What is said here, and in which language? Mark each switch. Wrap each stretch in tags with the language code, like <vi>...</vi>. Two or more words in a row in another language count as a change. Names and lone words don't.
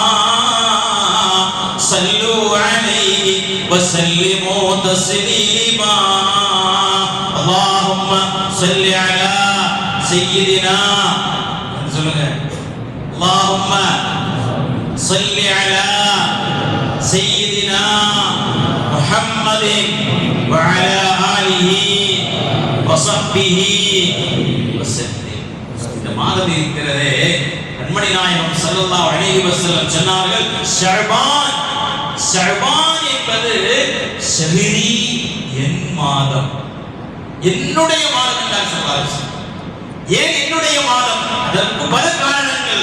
<ar>صلوا عليه وسلموا تسليما اللهم صل على سيدنا اللهم صل على سيدنا محمد وعلى آله وصحبه وسلم.</ar> <ta>இந்த மாதம் இருக்கிறதே, கண்மணி நாயகம்</ta> <ar>صلى الله عليه وسلم</ar> <ta>சொன்னார்கள், ஷஅபான் என்பது ஷஹ்ரி, என் மாதம், என்னுடைய மாதம் என்றார்</ta> <ar>صلى الله عليه وسلم.</ar> <ta>ஏன் என்னுடைய மாதம்? அதற்கு பல காரணங்கள்.</ta>